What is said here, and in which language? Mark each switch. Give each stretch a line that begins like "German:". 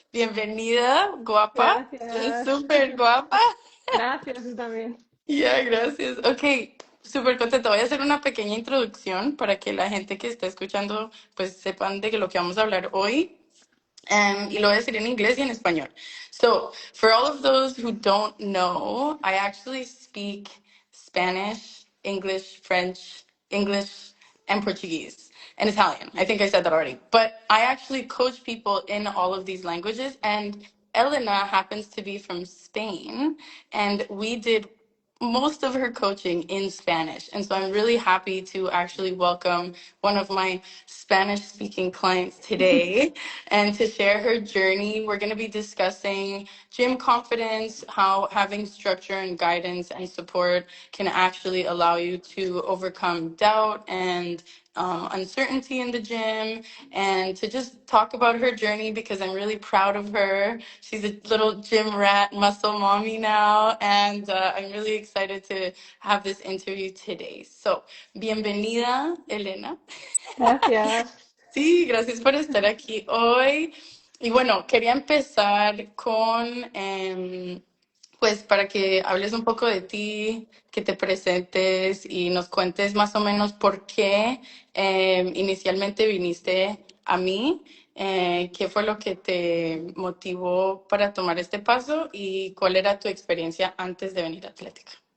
Spanish: Bienvenida, guapa. Es Gracias. súper guapa. Gracias tú también. Ya, gracias. Ok, súper contenta. Voy a hacer una pequeña introducción para que la gente que está escuchando pues sepan de lo que vamos a hablar hoy. Y lo voy a decir en inglés y en español.
English: So, for all of those who don't know, I actually speak Spanish, English, French, English, and Portuguese, and Italian. I think I said that already. But I actually coach people in all of these languages, and Elena happens to be from Spain, and we did most of her coaching in Spanish. And so I'm really happy to actually welcome one of my Spanish speaking clients today and to share her journey. We're going to be discussing gym confidence, how having structure and guidance and support can actually allow you to overcome doubt and uncertainty in the gym, and to just talk about her journey because I'm really proud of her. She's a little gym rat, muscle mommy now, and I'm really excited to have this interview today.
Spanish: So, bienvenida, Elena. Gracias. Sí, gracias por estar aquí hoy. Y bueno, quería empezar con, pues, para que hables un poco de ti, que te presentes y nos cuentes más o menos por qué inicialmente viniste a mí, qué fue lo que te motivó para tomar este paso y cuál era tu experiencia antes de venir a Atlética.